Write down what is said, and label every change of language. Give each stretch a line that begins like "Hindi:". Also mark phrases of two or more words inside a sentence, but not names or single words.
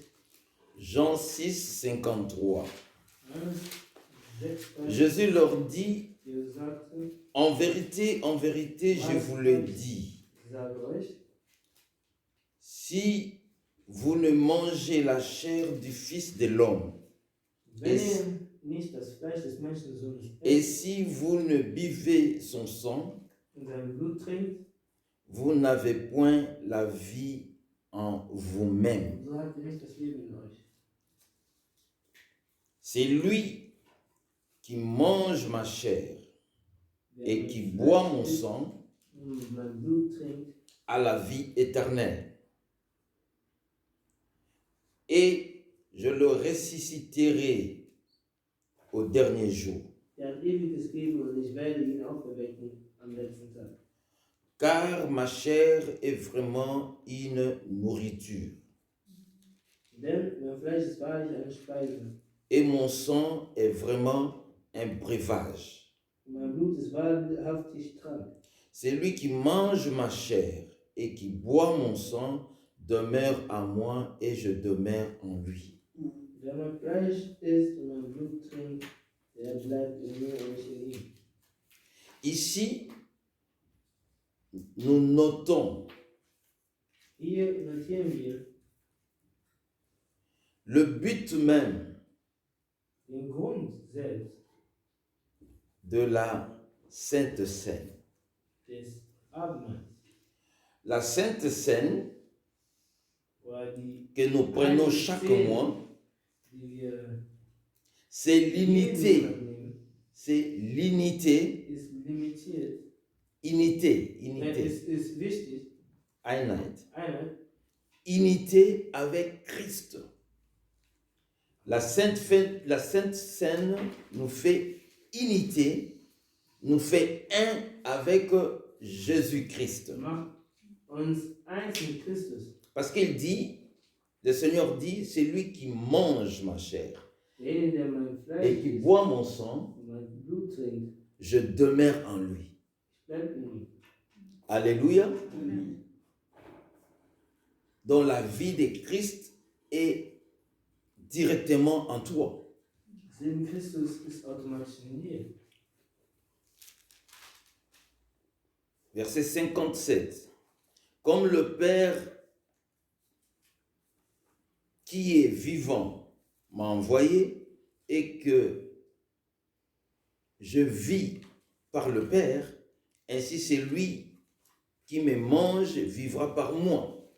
French: Jean 6, 53.
German: Johannes 6,
French: Jésus leur dit,
German: Jesus sagte,
French: en vérité, je vous le dis,
German: ich sage euch,
French: si vous ne mangez la chair du Fils de l'homme,
German: wenn ihr nicht das Fleisch des Menschensohnes
French: et
German: esst
French: si vous ne buvez son sang,
German: und sein Blut trinkt,
French: vous n'avez point la vie en vous-même.
German: so habt ihr nicht das Leben in euch.
French: C'est lui qui mange ma chair
German: Wer
French: et
German: mein
French: qui
German: Fleisch
French: boit mon
German: isst
French: sang
German: und mein Blut trinkt,
French: a la vie éternelle. Et je le ressusciterai au dernier jour.
German: der hat ewiges Leben und ich werde ihn auferwecken am letzten Tag.
French: Car ma chair est vraiment une nourriture
German: Denn mein Fleisch ist wahrlich eine Speise
French: et mon sang est vraiment un breuvage.
German: und mein Blut ist wahrhaftig Trank.
French: Celui qui mange ma chair et qui boit mon sang demeure en moi et je demeure en lui.
German: Wer mein Fleisch isst und mein Blut trinkt, der bleibt in mir und ich in ihm.
French: Ici, nous notons
German: Hier notieren wir
French: le but même
German: den Grund selbst
French: de la Sainte Seine.
German: des Abendmahls.
French: La Sainte Seine
German: Oder die
French: que nous prenons chaque mois,
German: die wir
French: c'est
German: jeden
French: l'unité.
German: Monat nehmen,
French: C'est l'unité,
German: ist limitiert.
French: unité,
German: Es ist wichtig, Einheit. Einheit,
French: Unité avec Christ. La Sainte Seine nous fait unité nous fait un avec Jésus-Christ.
German: macht uns eins mit Christus.
French: Parce qu'il dit, le Seigneur dit, c'est lui qui mange ma chair
German: Derjenige, der mein Fleisch
French: et qui
German: isst
French: boit mon sang,
German: und mein Blut trinkt,
French: je demeure en lui.
German: bleibt in ihm.
French: Alléluia. Donc la vie de Christ est directement en toi.
German: Das Leben Christus ist automatisch in dir.
French: Verset 57. Comme le Père qui est vivant m'a envoyé et que je vis par le Père, ainsi c'est lui qui me mange vivra par moi.